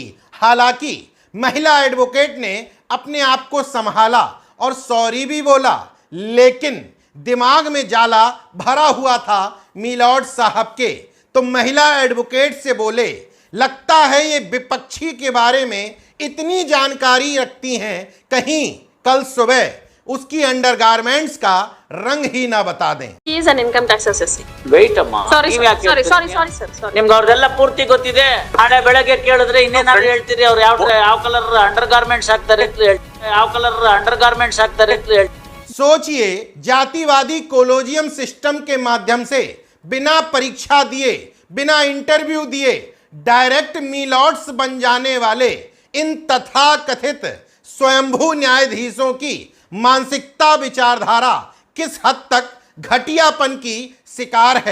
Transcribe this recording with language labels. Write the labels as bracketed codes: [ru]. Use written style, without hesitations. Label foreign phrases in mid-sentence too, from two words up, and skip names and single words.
[hi] हालांकि महिला एडवोकेट ने अपने आप को संभाला और सॉरी भी बोला, लेकिन दिमाग में जाला भरा हुआ था मीलॉर्ड साहब के। तो महिला एडवोकेट से बोले, लगता है ये विपक्षी के बारे में इतनी जानकारी रखती हैं, कहीं कल सुबह उसकी अंडरगारमेंट्स का रंग ही ना बता दें। [en] He is an income tax assessee. [kn] ವೆಯ್ಟ್ ಅಮ್ಮ [en] Sorry, [kn] ನೀವ್ [en] sir. [kn] ಯಾಕೆ [en] Sorry, [kn] ಹೇಳ್ತೀರಿ? [en] sorry, sir. [kn] ನಿಮ್ಗೆ ಅವ್ರದೆಲ್ಲ ಪೂರ್ತಿ ಗೊತ್ತಿದೆ. ನಾಳೆ ಬೆಳಗ್ಗೆ ಕೇಳಿದ್ರೆ ಇನ್ನೇನಾದ್ರು ಹೇಳ್ತೀರಿ, ಅವ್ರು ಯಾವ [en] colour under garments [kn] ಹಾಕ್ತಾರೆ ಅಂತ ಹೇಳ್ತೀರಿ, ಯಾವ [en] colour under garments [kn] ಹಾಕ್ತಾರೆ ಅಂತ ಹೇಳ್ತೀರಿ। [hi] सोचिए, जातिवादी [en] collegium system [hi] के माध्यम से बिना परीक्षा दिए, बिना इंटरव्यू दिए [en] direct milords [hi] बन जाने वाले इन तथाकथित स्वयंभू न्यायाधीशों की मानसिकता विचारधारा किस हद तक घटियापन की शिकार है।